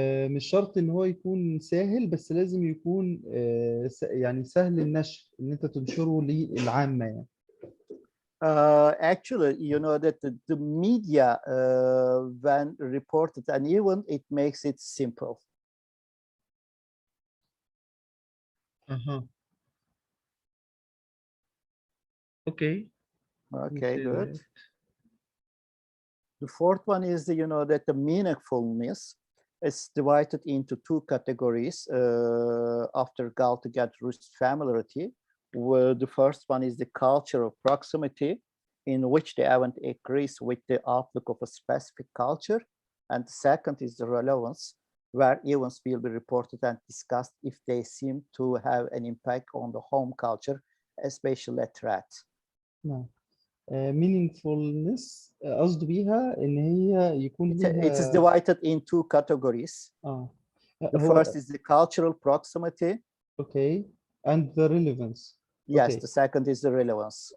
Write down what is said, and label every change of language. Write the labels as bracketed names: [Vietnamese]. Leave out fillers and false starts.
[Arabic] مش شرط ان هو يكون سهل، بس لازم يكون يعني سهل النشر، ان انت تنشره للعامة يعني. [English] Actually, that the media, when reported an event, it makes it simple. Okay. Okay, good. The fourth one is that the meaningfulness is divided into two categories after Galtung and Rouge's familiarity. Where the first one is the cultural proximity, in which the event agrees with the outlook of a specific culture, and the second is the relevance, where events will be reported and discussed if they seem to have an impact on the home culture, especially a threat. [Arabic] نعم. meaningfulness قصد بيها ان هي يكون [English] It is divided in two categories. The first is the cultural proximity. Okay. And the relevance. Yes, okay. The second is the relevance.